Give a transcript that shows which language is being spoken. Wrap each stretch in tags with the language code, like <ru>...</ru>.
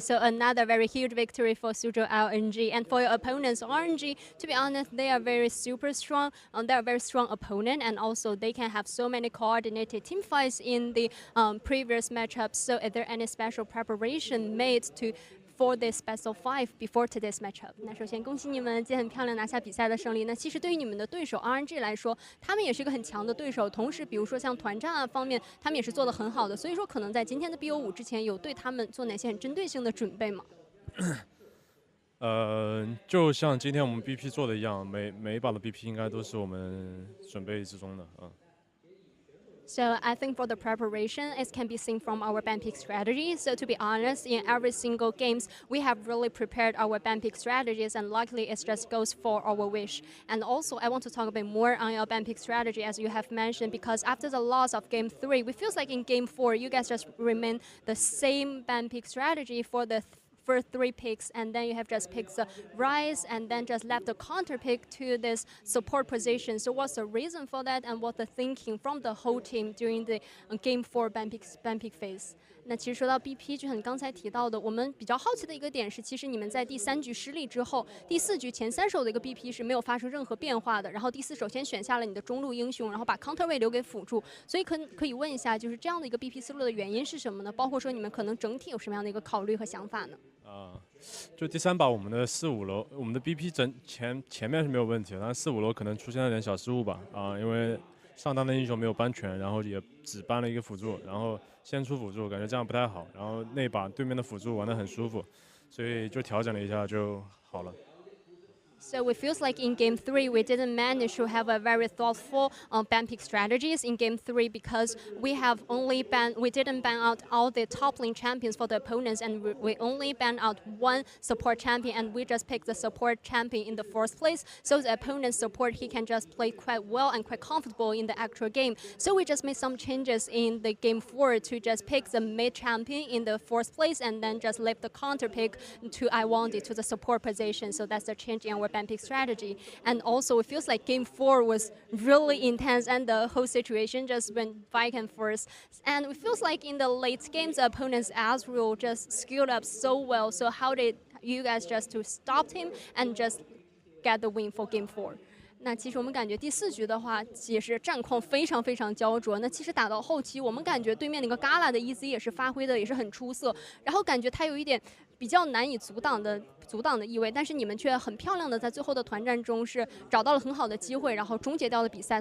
<en>So another very huge victory for Suzhou LNG, and for your opponents RNG. To be honest, they are very super strong. They're a very strong opponent, and also they can have so many coordinated team fights in the previous matchups. So is there any special preparation made for this best of 5 before today's matchup?</en> <zh>那首先恭喜你们，今天很漂亮拿下比赛的胜利。那其实对于你们的对手 RNG 来说，他们也是一个很强的对手。同时，比如说像团战啊方面，他们也是做得很好的。所以说，可能在今天的 BO5 之前，有对他们做哪些很针对性的准备吗？就像今天我们 BP 做的一样，每一把的 BP 应该都是我们准备之中的。</zh> <en>So I think for the preparation, it can be seen from our ban pick strategy. So to be honest, in every single games, we have really prepared our ban pick strategies, and luckily it just goes for our wish. And also, I want to talk a bit more on your ban pick strategy, as you have mentioned, because after the loss of Game 3, we feels like in Game 4, you guys just remain the same ban pick strategy for the first 3 picks, and then you have just picked the Rise and then just left the counter pick to this support position. So what's the reason for that, and what's the thinking from the whole team during the Game 4 ban pick phase?</en> <zh>那其实说到 BP， 就像你刚才提到的，我们比较好奇的一个点是，其实你们在第3局失利之后，第4局前3手的一个 BP 是没有发生任何变化的，然后第4手先选下了你的中路英雄，然后把 counter 位留给辅助，所以可以问一下，就是这样的一个 BP 思路的原因是什么呢？包括说你们可能整体有什么样的一个考虑和想法呢？就第3把我们的4、5楼，我们的 BP 前面是没有问题的，但4、5楼可能出现了点小失误吧，因为上单的英雄没有搬全，然后也只搬了一个辅助，然后先出辅助，感觉这样不太好，然后那把对面的辅助玩得很舒服，所以就调整了一下就好了。</zh> <en>So it feels like in Game 3 we didn't manage to have a very thoughtful ban pick strategies in Game 3 because we didn't ban out all the top lane champions for the opponents, and we only ban out 1 support champion, and we just picked the support champion in the first place. So the opponent's support, he can just play quite well and quite comfortable in the actual game. So we just made some changes in the Game 4 to just pick the mid champion in the first place, and then just leave the counter pick to Iwandi to the support position. So that's the change in our ban pick strategy. And also it feels like Game 4 was really intense, and the whole situation just went back and forth. And it feels like in the late games, the opponent's Azrael just skilled up so well. So how did you guys just to stop him and just get the win for Game 4?</en> <zh>那其实我们感觉第4局的话，也是战况非常非常焦灼。那其实打到后期，我们感觉对面那个 Gala 的 EZ 也是发挥的也是很出色，然后感觉他有一点比较难以阻挡的意味，但是你们却很漂亮的在最后的团战中是找到了很好的机会，然后终结掉了比赛。</zh>